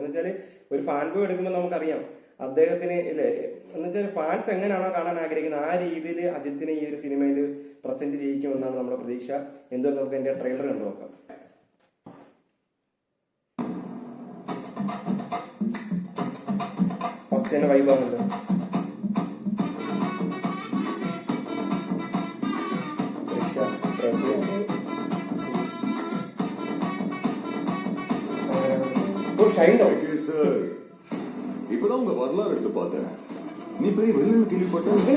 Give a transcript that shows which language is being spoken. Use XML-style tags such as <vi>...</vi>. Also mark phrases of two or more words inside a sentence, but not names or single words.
<ml>എന്ന് വെച്ചാല് ഒരു ഫാൻ ബോയ് എടുക്കുമ്പോൾ നമുക്കറിയാം അദ്ദേഹത്തിന് ഇല്ലേ, എന്ന് വെച്ചാൽ ഫാൻസ് എങ്ങനെയാണോ കാണാൻ ആഗ്രഹിക്കുന്നത് ആ രീതിയിൽ അജിത്തിനെ ഈ ഒരു സിനിമയിൽ പ്രസന്റ് ചെയ്യിക്കുമെന്നാണ് നമ്മുടെ പ്രതീക്ഷ. എന്തുകൊണ്ട് നമുക്ക് എന്റെ ട്രെയിലർ കണ്ടു നോക്കാം. ഫസ്റ്റ് തന്നെ വൈബാണല്ലോ.</ml> <ta>இப்பதான் உங்க வரலாறு எடுத்து பார்த்தேன். நீ பெரிய வெளியில கேள்விப்பட்ட</ta>